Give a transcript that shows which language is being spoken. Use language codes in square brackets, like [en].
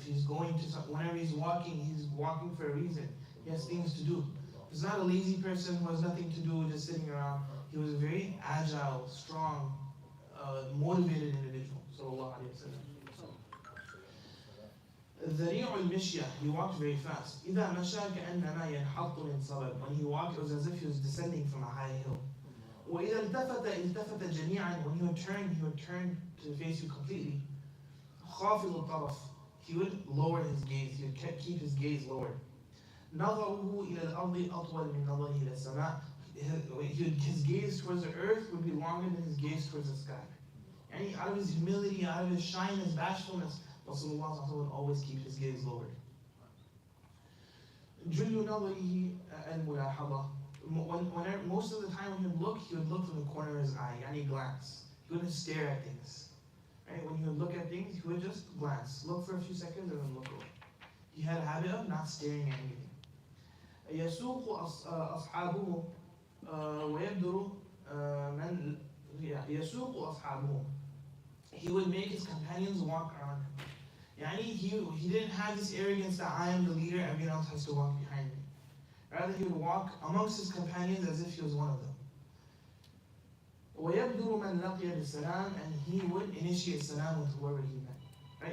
[en] He's going to whenever he's walking for a reason. He has things to do. He's not a lazy person who has nothing to do, just sitting around. He was a very agile, strong, motivated individual. Sallallahu alayhi wa sallam. [ar] ذريع المشية, [en] he walked very fast. [ar] إذا مشى كأنما ينحط من صبب. [en] When he walked, it was as if he was descending from a high hill. [ar] وإذا التفت جميعا, [en] when he would turn to face you completely. [ar] خافض الطرف, [en] he would lower his gaze, he would keep his gaze lowered. [ar] نظره إلى الأرض أطول من نظره إلى السماء. [en] His gaze towards the earth would be longer than his gaze towards the sky. And out of his humility, out of his shyness, bashfulness, Rasulullah would always keep his gaze lowered. [ar] جل نظره الملاحظة. [en] Most of the time when he would look from the corner of his eye, يعني glance. He wouldn't stare at things. Right? When he would look at things, he would just glance, look for a few seconds, and then look away. He had a habit of not staring at anything. [ar] يسوق أصحابه ويبدر من يسوق أصحابه. [en] He would make his companions walk around him. Yani he didn't have this arrogance that I am the leader, everyone else has to walk behind me. Rather, he would walk amongst his companions as if he was one of them. [ar] ويبدر من لقي بالسلام, [en] and he would initiate salam with whoever he met. Right?